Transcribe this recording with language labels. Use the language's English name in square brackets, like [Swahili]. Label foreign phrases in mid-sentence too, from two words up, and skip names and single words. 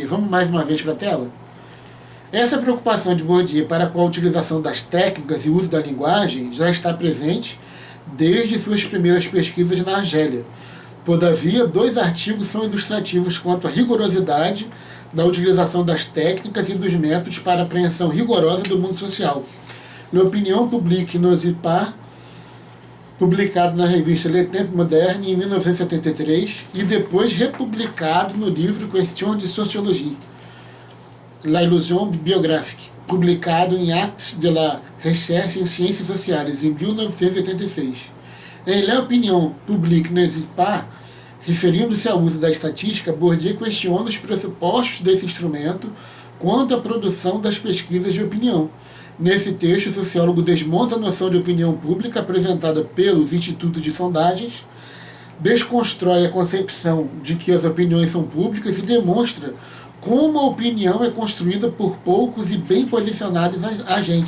[Portuguese] Vamos mais uma vez para a tela? Essa preocupação de Bourdieu para com a utilização das técnicas e uso da linguagem já está presente desde suas primeiras pesquisas na Argélia. Todavia, 2 artigos são ilustrativos quanto à rigorosidade da utilização das técnicas e dos métodos para a apreensão rigorosa do mundo social. L'opinion publique nos y par publicado na revista Le Temps Moderne em 1973 e depois republicado no livro Questions de Sociologie, La Illusion biographique, publicado em Actes de la Recherche em Ciências Sociais em 1986. Em L'Opinion publique n'existe pas, referindo-se ao uso da estatística, Bourdieu questiona os pressupostos desse instrumento quanto à produção das pesquisas de opinião. Nesse texto, o sociólogo desmonta a noção de opinião pública apresentada pelos institutos de sondagens, desconstrói a concepção de que as opiniões são públicas e demonstra como a opinião é construída por poucos e bem posicionados agentes.